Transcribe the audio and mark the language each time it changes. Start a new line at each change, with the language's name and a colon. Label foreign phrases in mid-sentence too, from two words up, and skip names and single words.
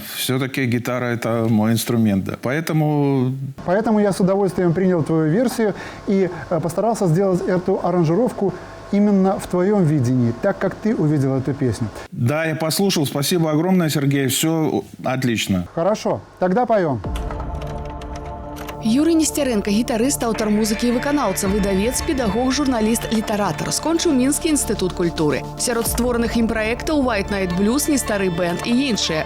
Russian: Все-таки гитара – это мой инструмент, да. Поэтому я с удовольствием принял твою версию и постарался сделать эту аранжировку именно в твоем видении, так как ты увидел эту песню. Да, я послушал. Спасибо огромное, Сергей. Все отлично. Хорошо, тогда поем.
Belarusian: Юрый Нестеренко, гітарыст, аўтар музыкі і выканаўца, выдавец, педагог, журналіст, літаратар. Скончыў Мінскі інстытут культуры. Сярод створаных ім праектаў White Night Blues, Нестары бэнд і іншыя.